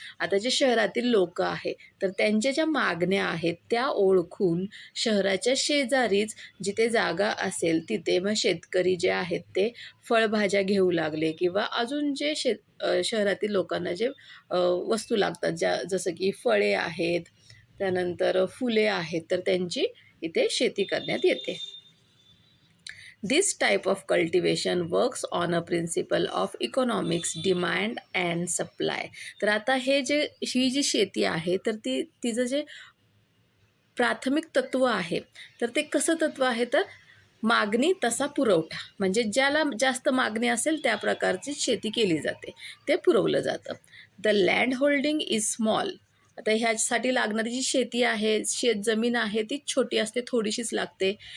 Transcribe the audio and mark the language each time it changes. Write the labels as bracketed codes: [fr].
[mr] आता जे शहरातील लोक आहे तर त्यांच्या ज्या मागण्या आहेत त्या ओळखून शहराच्या शेजारीच जिथे जागा असेल तिथे मग शेतकरी जे आहेत ते फळभाज्या घेऊ लागले किंवा अजून जे शहरातील लोकांना जे वस्तू लागतात, जसं की फळे आहेत, त्यानंतर फुले आहेत, तर त्यांची इथे शेती करण्यात येते. [en] This type of cultivation works on a principle of economics, demand and supply. [mr] तर आता ही जी शेती आहे तर तिचं जे प्राथमिक तत्व आहे तर ते कसं तत्व आहे? तर मागणी तसा पुरवठा, म्हणजे ज्याला जास्त मागणी असेल त्या प्रकारची शेती केली जाते, ते पुरवलं जातं. [en] The land holding is small. [mr] आता ह्यासाठी लागणारी जी शेती आहे, जमीन आहे ती छोटी असते, थोडीशीच लागते.